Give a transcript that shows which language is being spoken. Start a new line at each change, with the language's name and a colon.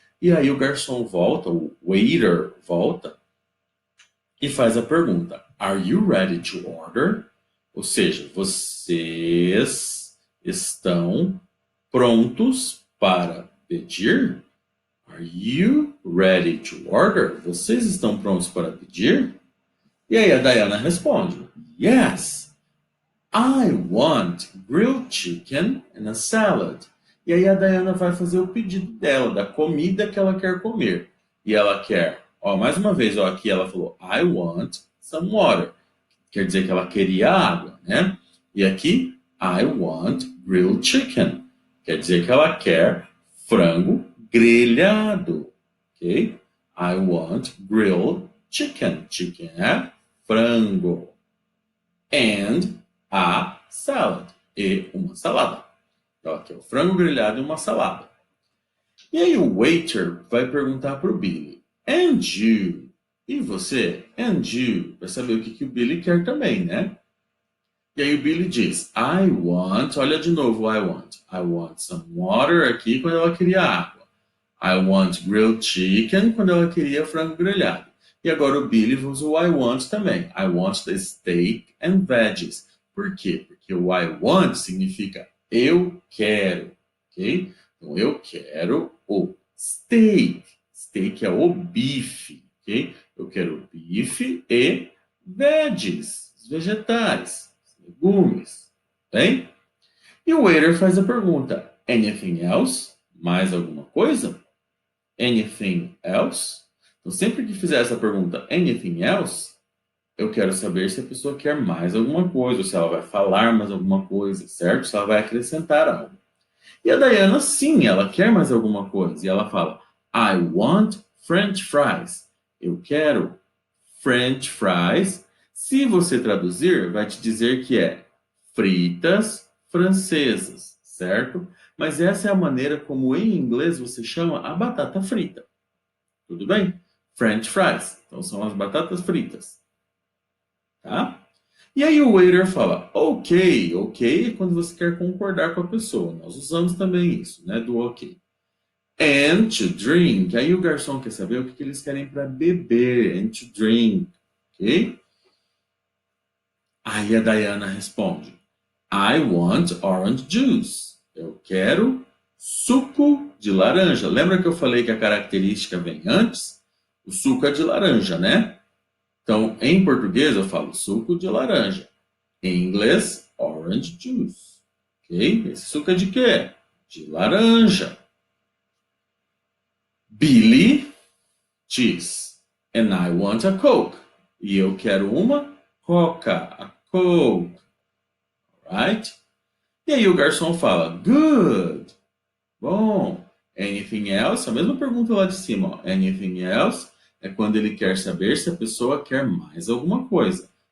Portuguese: E aí o garçom volta, o waiter volta e faz a pergunta:
English: Are you ready to order?
Portuguese: Ou seja, vocês estão prontos para pedir?
English: Are you ready to order?
Portuguese: Vocês estão prontos para pedir? E aí a Diana responde:
English: Yes, I want grilled chicken and a salad.
Portuguese: E aí a Diana vai fazer o pedido dela, da comida que ela quer comer. E ela quer, ó, mais uma vez, ó, aqui ela falou,
English: I want some water.
Portuguese: Quer dizer que ela queria água, né? E aqui,
English: I want grilled chicken.
Portuguese: Quer dizer que ela quer frango grelhado, ok?
English: I want grilled chicken. Chicken
Portuguese: é frango.
English: And a salad.
Portuguese: E uma salada. Então aqui é o frango grelhado e uma salada. E aí o waiter vai perguntar para o Billy,
English: and you?
Portuguese: E você?
English: And you?
Portuguese: Para saber o que o Billy quer também, né? E aí o Billy diz, I want, olha de novo
English: I want some water
Portuguese: aqui quando ela queria água.
English: I want grilled chicken
Portuguese: quando ela queria frango grelhado. E agora o Billy usa o I want também.
English: I want the steak and veggies.
Portuguese: Por quê? Porque o I want significa eu quero, ok? Então eu quero o steak. Steak é o bife, ok? Eu quero bife e veggies, os vegetais, os legumes, bem? E o waiter faz a pergunta,
English: anything else?
Portuguese: Mais alguma coisa?
English: Anything else?
Portuguese: Então, sempre que fizer essa pergunta,
English: anything else,
Portuguese: eu quero saber se a pessoa quer mais alguma coisa, ou se ela vai falar mais alguma coisa, certo? Se ela vai acrescentar algo. E a Diana, sim, ela quer mais alguma coisa. E ela fala,
English: I want French fries.
Portuguese: Eu quero French fries. Se você traduzir, vai te dizer que é fritas francesas, certo? Mas essa é a maneira como em inglês você chama a batata frita. Tudo bem? French fries. Então são as batatas fritas. Tá? E aí o waiter fala, ok, ok é quando você quer concordar com a pessoa. Nós usamos também isso, né? Do ok.
English: And to drink.
Portuguese: Aí o garçom quer saber o que eles querem para beber.
English: And to drink. Ok?
Portuguese: Aí a Diana responde,
English: I want orange juice.
Portuguese: Eu quero suco de laranja. Lembra que eu falei que a característica vem antes? O suco é de laranja, né? Então, em português eu falo suco de laranja. Em inglês, orange juice. Ok? Esse suco é de quê? De laranja.
English: Billy diz, and I want a Coke.
Portuguese: E eu quero uma Coca, a Coke. Right? E aí o garçom fala, good, bom.
English: Anything else?
Portuguese: A mesma pergunta lá de cima, ó. Anything else é quando ele quer saber se a pessoa quer mais alguma coisa.